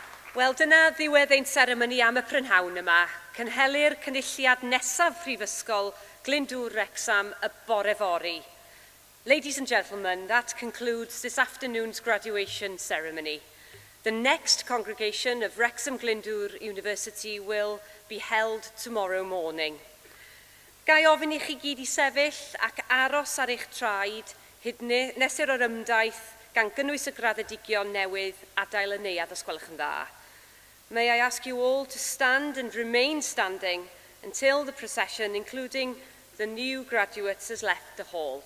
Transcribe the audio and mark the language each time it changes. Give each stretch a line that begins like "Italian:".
Welsh: Wel, dyna ddiwedd ein seremoni am y prynhawn yma. Cynhelir cynulliad nesaf Prifysgol Glyndwr Wrecsam y bore fori.
English: Ladies and gentlemen, that concludes this afternoon's graduation ceremony. The next congregation of Wrexham Glyndwr University will be held tomorrow morning.
Welsh: Gai ofyn i chi gyd i sefyll ac aros ar eich traed hyd nesir o'r ymdaith gan gynnwys y graddedigion newydd adael y neuadd os gwelwch yn dda.
English: May I ask you all to stand and remain standing until the procession, including the new graduates, has left the hall.